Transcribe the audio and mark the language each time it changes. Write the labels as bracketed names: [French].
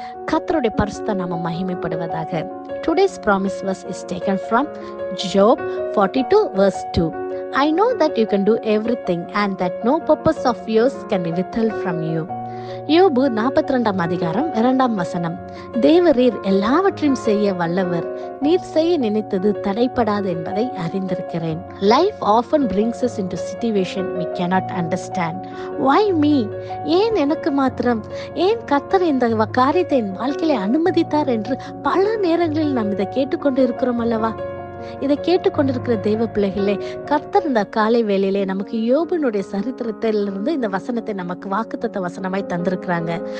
[Tamil] கர்த்தருடைய பரிசுத்த நாமம் மகிமைப்படுவதாக. [English] Today's promise verse is taken from Job 42 verse 2. I know that you can do everything and that no purpose of yours can be withheld from you. [Tamil] யோபு 42 அதிகாரம் 2 வசனம். தேவரீர் எல்லாவற்றையும் செய்ய வல்லவர், நீர் செய்ய நினைத்தது தடைப்படாது என்பதை அறிந்திருக்கிறேன். [English] Life often brings us into situation we cannot understand. Why me? [Tamil] ஏன் எனக்கு மாத்திரம்? ஏன் கர்த்தர் இந்த காரியத்தை என் வாழ்க்கையில அனுமதித்தார் என்று பல நேரங்களில் நாம் இதை கேட்டுக்கொண்டு இருக்கிறோம் அல்லவா? இதை கேட்டுக்கொண்டிருக்கிற தேவ பிள்ளைகளே, கர்த்தர் இந்த காலை வேளையிலே நமக்கு யோபுனுடைய சரித்திரத்திலிருந்து இந்த வசனத்தை நமக்கு வாக்குத்தத்த வசனமாய் தந்திருக்கிறாங்க.